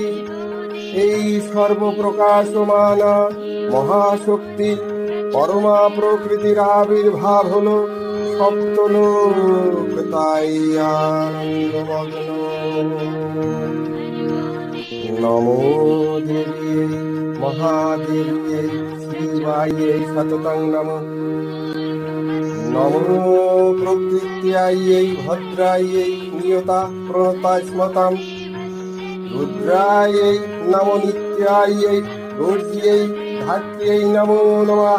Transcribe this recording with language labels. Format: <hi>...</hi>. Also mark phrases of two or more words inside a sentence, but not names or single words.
<bn>এই সর্বপ্রকাশমানা মহাশক্তি পরমা প্রকৃতির আবির্ভাব হলো সপ্তলোক তাই আনন্দমগ্ন।</bn> <sa>নমো দেবী মহাদেবী শিবায় সততং নমঃ। নমো প্রকৃত্যাयै ভদ্রাयै নিয়তা প্রণতা স্মতাম রুদ্রাयै নমো নিত্যাयै গৌর্যৈ ধাত্র্যৈ নমো নমঃ</sa>